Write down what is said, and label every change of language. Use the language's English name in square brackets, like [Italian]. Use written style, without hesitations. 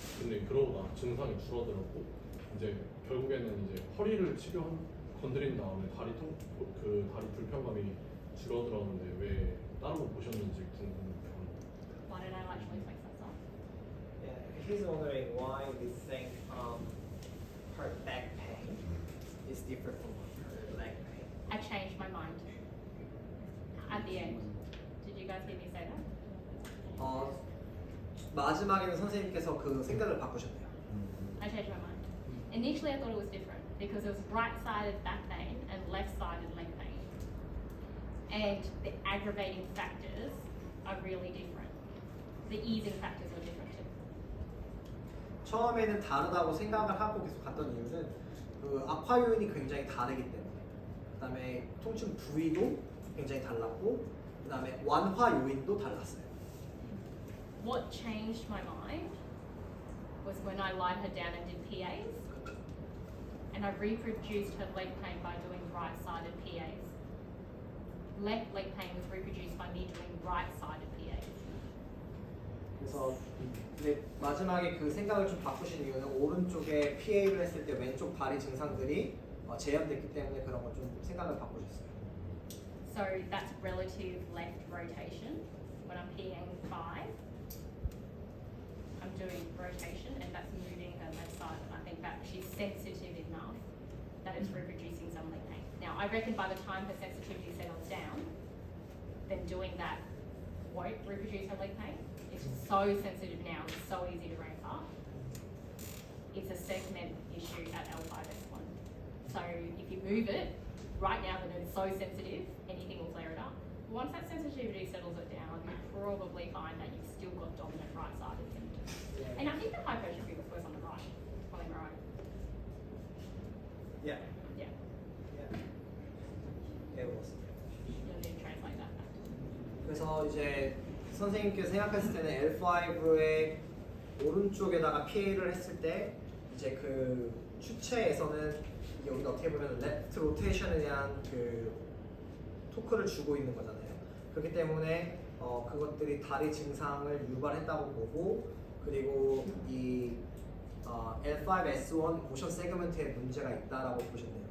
[Korean] 근데 그러다 증상이 줄어들었고 이제 결국에는 이제 허리를 건드린 다음에 다리 불편감이 줄어들었는데 왜 따로 보셨는지 궁금해요. [English] Why did I actually fix myself? Yeah, he's wondering why we think her back pain is different from her leg pain. I changed my mind at the end. Did you guys hear me say that? [Korean] 마지막에는 선생님께서 그 생각을 바꾸셨대요. [English] I changed my mind. Initially, I thought it was different because it was right-sided back pain and left-sided leg pain, and the aggravating factors are really different. The easing factors are different too. [Korean] 처음에는 다르다고 생각을 하고 계속 갔던 이유는 그 악화 요인이 굉장히 다르기 때문에. 그다음에 통증 부위도 굉장히 달랐고, 그다음에 완화 요인도 달랐어요. [English] What changed my mind was when I lied her down and did PAs, and I reproduced her leg pain by doing right-sided PAs. Left leg pain was reproduced by me doing right-sided PAs. [Korean] 그래서 근데 마지막에 그 생각을 좀 바꾸신 이유는 오른쪽에 PA를 했을 때 왼쪽 다리 증상들이 재현됐기 때문에 그런 걸 좀 생각을 바꾸셨어요. [English] So that's relative left rotation. When I'm PAing 5, I'm doing rotation, and that's moving her left side. And I think that she's sensitive enough that it's reproducing some leg pain. Now, I reckon by the time her sensitivity settles down, then doing that won't reproduce her leg pain. It's so sensitive now, it's so easy to ramp up. It's a segment issue at L5S1. So if you move it, right now when it's so sensitive, anything will flare it up. Once that sensitivity settles it down, you probably find that you've still got dominant right-sided symptoms. And I think the hypertrophy was worse on the right, on the right. Yeah. Yeah, It was. you'll need to translate that back. [Korean] 그래서 이제 선생님께서 생각했을 때는 L5의 오른쪽에다가 PA를 했을 때 이제 그 추체에서는 이게 우리가 어떻게 보면 레프트 로테이션에 대한 그 토크를 주고 있는 거잖아요. 그렇기 때문에 그것들이 다리 증상을 유발했다고 보고, 그리고 이 L5S1 모션 세그먼트에 문제가 있다라고 보시면 돼요.